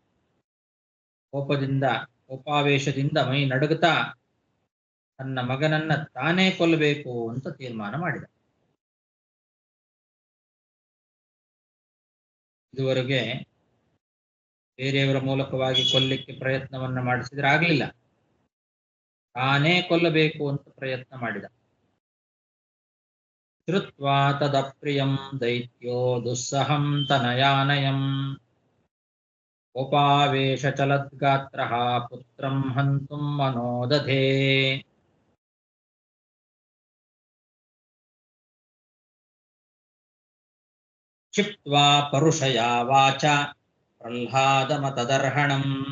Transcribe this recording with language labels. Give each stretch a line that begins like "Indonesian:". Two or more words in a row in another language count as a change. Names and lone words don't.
Kannada: ಕೋಪಾವೇಶದಿಂದ ಮೈ ನಡುಗುತ್ತಾ ತನ್ನ ಮಗನನ್ನ ತಾನೇ ಕೊಲ್ಲಬೇಕು ಅಂತ ತೀರ್ಮಾನ ಮಾಡಿದ. ಇದುವರೆಗೆ ಬೇರೆಯವರ ಮೂಲಕವಾಗಿ ಕೊಲ್ಲಿಕ್ಕೆ ಪ್ರಯತ್ನವನ್ನ ಮಾಡಿಸಿದ್ರೆ ಆಗ್ಲಿಲ್ಲ, ತಾನೇ ಕೊಲ್ಲಬೇಕು ಅಂತ ಪ್ರಯತ್ನ ಮಾಡಿದ.
Sanskrit: ಶ್ರುತ್ವಾ ತದಪ್ರಿಯಂ ದೈತ್ಯೋ ದುಸ್ಸಹಂ ತನಯಾನಯಂ ಉಪಾವೇಶ ಚಲದ್ಗಾತ್ರಃ ಪುತ್ರಂ ಹಂತುಂ ಮನೋದಧೇ. ಕ್ಷಿಪ್ತ್ವಾ ಪರುಷಯಾ ವಾಚ ಪ್ರಹ್ಲಾದಮತದರ್ಹಣಂ